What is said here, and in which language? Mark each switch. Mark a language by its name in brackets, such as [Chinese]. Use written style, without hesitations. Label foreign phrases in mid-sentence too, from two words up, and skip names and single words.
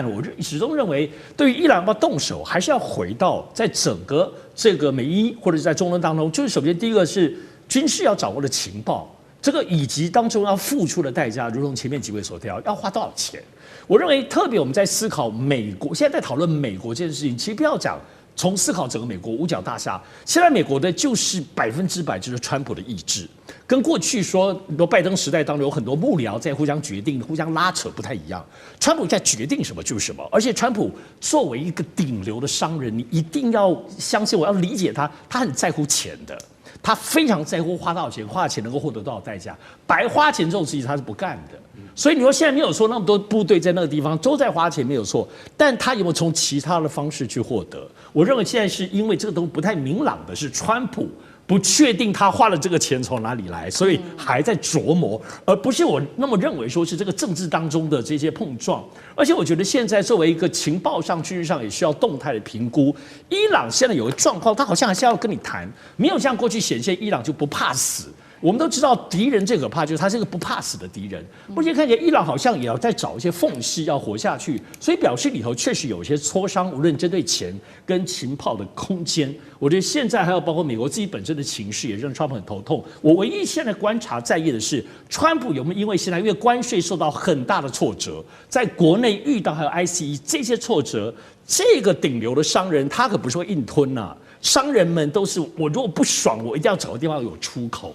[Chinese] 我始終認為，對於伊朗要動手，還是要回到在整個這個美伊或者是在中東當中，就是首先第一個是軍事要掌握的情報，這個以及當中要付出的代價，如同前面幾位所提到，要花多少錢。我認為特別我們在思考美國，現在在討論美國這件事情，其實不要講。從思考整個美國五角大廈，現在美國的就是100%就是川普的意志，跟過去說拜登時代當中有很多幕僚在互相決定、互相拉扯不太一樣。川普在決定什麼就是什麼，而且川普作為一個頂流的商人，你一定要相信我，要理解他，他很在乎錢的，他非常在乎花多少钱，花的錢能夠獲得多少代價，白花錢這種事情他是不幹的。所以你說現在沒有說那麼多部隊在那個地方都在花錢沒有錯，但他有沒有從其他的方式去獲得？我認為現在是因為這個東西不太明朗的是川普不確定他花了這個錢從哪裡來，所以還在琢磨，而不是我那麼認為說是這個政治當中的這些碰撞。而且我覺得現在作為一個情報上、軍事上也需要動態的評估。伊朗現在有個狀況，他好像還是要跟你談，沒有像過去顯現伊朗就不怕死。我們都知道敵人最可怕就是他是一個不怕死的敵人，目前看起來伊朗好像也要在找一些縫隙要活下去，所以表示裡頭確實有一些磋商，無論針對錢跟情報的空間。我覺得現在還有包括美國自己本身的情緒也讓川普很頭痛。我唯一現在觀察在意的是，川普有沒有因為現在因為關稅受到很大的挫折，在國內遇到還有 ICE 這些挫折，這個頂流的商人他可不是會硬吞吶，商人們都是我如果不爽，我一定要找個地方有出口。